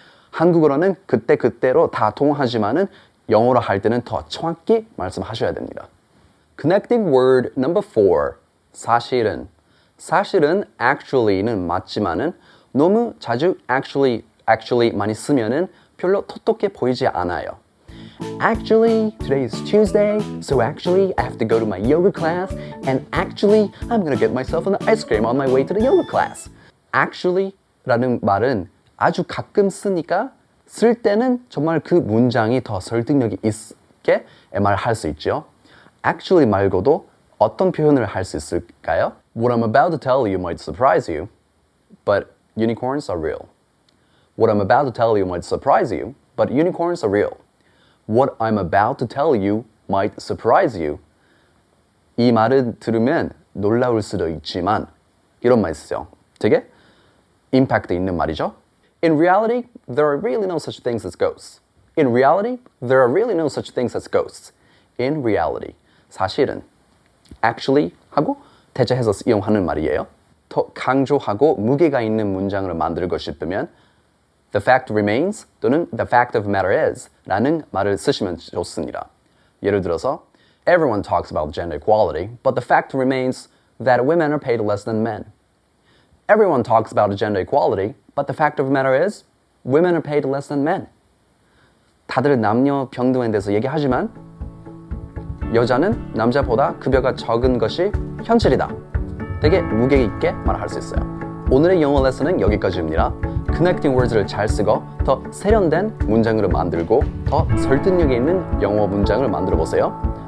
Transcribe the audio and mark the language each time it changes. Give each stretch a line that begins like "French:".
Korean: 한국어로는 그때그때로 다 통하지만은 영어로 할 때는 더 정확히 말씀하셔야 됩니다.
English: Connecting word number 4.
Korean: 사실은. 사실은 actually는 맞지만은 너무 자주 actually 많이 쓰면은 별로 똑똑해 보이지 않아요.
English: Actually, today is Tuesday, so actually I have to go to my yoga class, and actually I'm gonna get myself an ice cream on my way to the yoga class.
Korean: Actually라는 말은 아주 가끔 쓰니까 쓸 때는 정말 그 문장이 더 설득력이 있게 말할 수 있죠. Actually 말고도 어떤 표현을 할 수 있을까요?
English: What I'm about to tell you might surprise you, but unicorns are real. What I'm about to tell you might surprise you, but unicorns are real. What I'm about to tell you might surprise you.
Korean: 이 말을 들으면 놀라울 수도 있지만 이런 말 쓰죠. 되게 임팩트 있는 말이죠.
English: In reality, there are really no such things as ghosts. In reality, there are really no such things as ghosts. In reality,
Korean: 사실은 actually 하고 대체해서 이용하는 말이에요. 더 강조하고 무게가 있는 문장을 만들고 싶으면
English: The fact remains
Korean: 또는
English: The fact of matter is
Korean: 라는 말을 쓰시면 좋습니다. 예를 들어서
English: Everyone talks about gender equality, but the fact remains that women are paid less than men. Everyone talks about gender equality, but the fact of the matter is women are paid less than men.
Korean: 다들 남녀 평등에 대해서 얘기하지만 여자는 남자보다 급여가 적은 것이 현실이다. 되게 무게 있게 말할 수 있어요. 오늘의 영어 레슨은 여기까지입니다. Connecting words를 잘 쓰고 더 세련된 문장으로 만들고 더 설득력 있는 영어 문장을 만들어 보세요.